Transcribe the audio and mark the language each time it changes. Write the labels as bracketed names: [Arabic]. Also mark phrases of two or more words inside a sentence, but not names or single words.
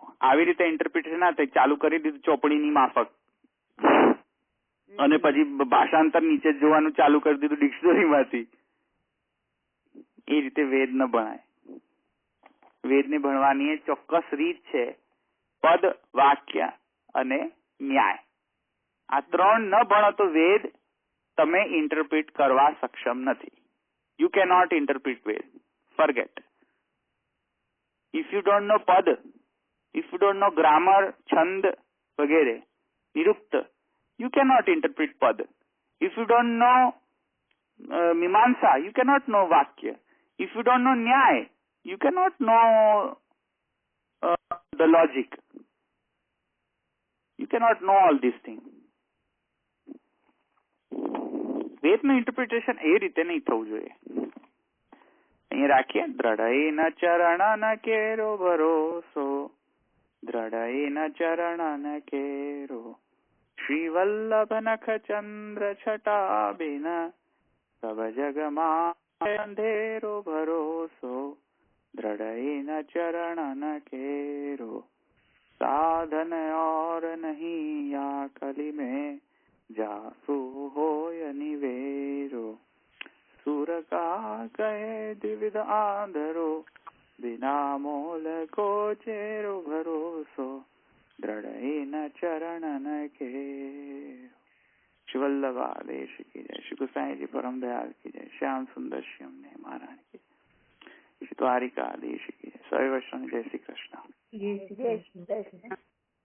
[Gujarati] આવી રીતે ઇન્ટરપ્રિટેશન ના થાય, ચાલુ કરી દીધું ચોપડીની માફક અને પછી ભાષાંતર નીચે જોવાનું ચાલુ કરી દીધું ડિક્શનરીમાંથી, એ રીતે વેદ ન ભણાય. વેદને ભણવાની એ ચોક્કસ રીત છે. પદ, વાક્ય અને ન્યાય. આ 3 ન ભણો તો વેદ તમે ઇન્ટરપ્રિટ કરવા સક્ષમ નથી. [English] you cannot interpret Ved. Forget. If you don't know Pad, if you don't know grammar, Chand, वगैरह, निरुक्त, you cannot interpret Pad. If you don't know Mimamsa, you cannot know Vakya. If you don't know Nyay, you cannot know the logic. You cannot know all these things. [Gujarati] વેદનું ઇન્ટરપ્રિટેશન એ રીતે નહીં થવું જોઈએ. અહીં રાખીએ, [Hindi] दृढ़ैन चरण केरो भरोसो, दृढ़ैन चरण केरो, श्री वल्लभ नख चंद्र छटाबिन, सब जग में अंधेरो भरोसो, दृढ़ैन चरण केरो, साधन और नहीं या कली में जासु होय निवेरो, सुर का कहे द्विविध आंधरो, बिना मोल को चेरो भरोसो, दृढ़ न चरणन के. श्री वल्लभ आदेश की जय. श्री गोसाई जी परम दयाल की जय. श्याम सुंदर श्याम ने महाराज की. श्री द्वारिका आदेश की जय. सभी वैष्णव जय श्री कृष्ण. [Gujarati] જય શ્રી કૃષ્ણ.